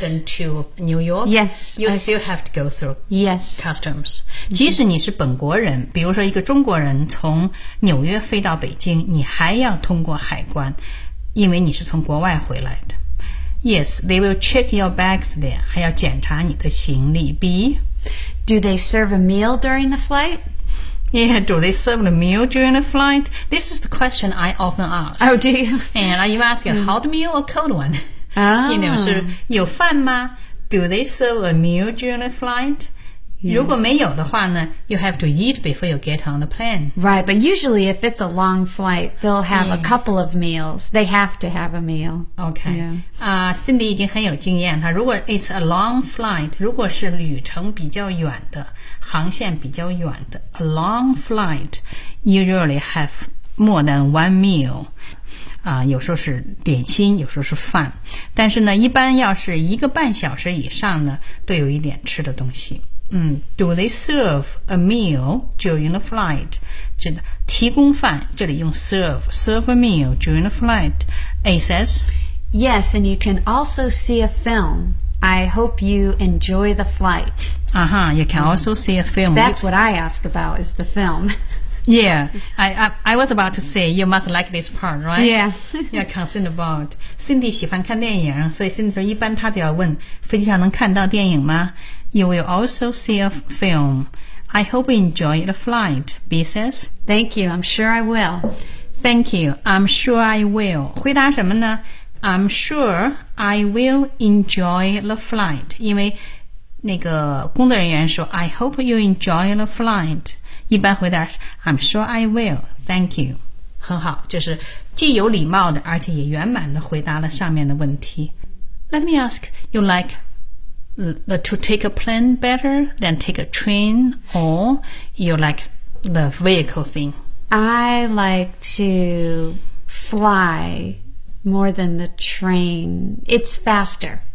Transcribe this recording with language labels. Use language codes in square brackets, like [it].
[en] London to New York? Yes. You still have to go through、 yes. customs. [zh] 即使你是本国人、mm-hmm. 比如说一个中国人从纽约飞到北京你还要通过海关因为你是从国外回来的。 [en] Yes, they will check your bags there. [zh] 还要检查你的行李。 [en] B. Do they serve a meal during the flight? Yeah, do they serve the meal during the flight? This is the question I often ask. Oh, do you? And I even ask a hot meal or cold one? Oh. You know, [zh] 是有饭吗? [en] Do they serve a meal during the flight? Yes. 如果没有的话呢, you have to eat before you get on the plane. Right, but usually if it's a long flight, they'll have、yeah. a couple of meals. They have to have a meal. Okay. Yeah. [zh] Cindy 已经很有经验她如果 [en] it's a long flight, [zh] 如果是旅程比较远的,航线比较远的, [en] a long flight, usually have more than one meal. [zh] 有时候是点心有时候是饭但是呢一般要是一个半小时以上呢都有一点吃的东西。 [en] Do they serve a meal during the flight? [zh] 这个提供饭这里用 [en] serve a meal during the flight. A says, Yes, and you can also see a film. I hope you enjoy the flight. Uh-huh, you can also see a film. That's what I ask about is the film. Yeah, I was about to say you must like this part, right? Yeah. You're concerned about. [zh] Cindy 喜欢看电影所以 Cindy 说一般她都要问飞机上能看到电影吗? [en] You will also see a film. I hope you enjoy the flight, B says. Thank you, I'm sure I will. Thank you, I'm sure I will. [zh] 回答什么呢? [en] I'm sure I will enjoy the flight. [zh] 因为那个工作人员说 [en] I hope you enjoy the flight. [zh] 一般回答是 [en] I'm sure I will. Thank you. [zh] 很好,就是既有礼貌的而且也圆满地回答了上面的问题。 [en] Let me ask, you liketo take a plane better than take a train or you like the vehicle thing? I like to fly more than the train. It's faster.